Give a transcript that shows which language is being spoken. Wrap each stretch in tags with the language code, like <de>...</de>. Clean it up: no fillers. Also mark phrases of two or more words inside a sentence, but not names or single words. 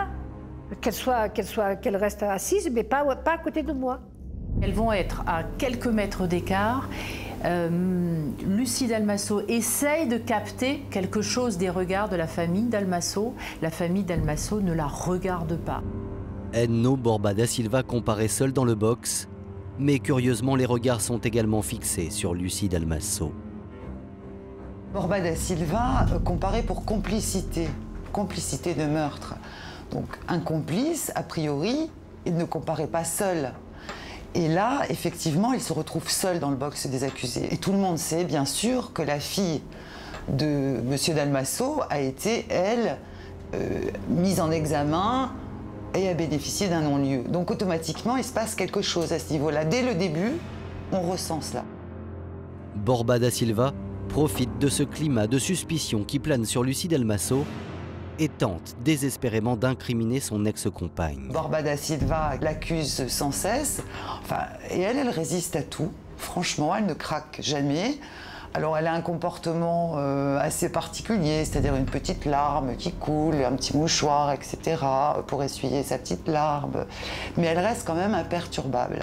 <fr>Qu'elle reste assise, mais pas à côté de moi. Elles vont être à quelques mètres d'écart. Lucie Dalmasso essaye de capter quelque chose des regards de la famille Dalmasso. La famille Dalmasso ne la regarde pas. Edno Borba da Silva comparaît seul dans le box, mais curieusement les regards sont également fixés sur Lucie Dalmasso. Borba da Silva comparait pour complicité de meurtre. Donc un complice, a priori, il ne comparait pas seul. Et là, effectivement, il se retrouve seul dans le box des accusés. Et tout le monde sait, bien sûr, que la fille de M. Dalmasso a été, elle, mise en examen et a bénéficié d'un non-lieu. Donc automatiquement, il se passe quelque chose à ce niveau-là. Dès le début, on ressent cela. Borba da Silva profite de ce climat de suspicion qui plane sur Lucie Dalmasso et tente désespérément d'incriminer son ex-compagne. Borba da Silva l'accuse sans cesse, et elle résiste à tout. Franchement, elle ne craque jamais. Alors elle a un comportement assez particulier, c'est-à-dire une petite larme qui coule, un petit mouchoir, etc. pour essuyer sa petite larme. Mais elle reste quand même imperturbable.</fr>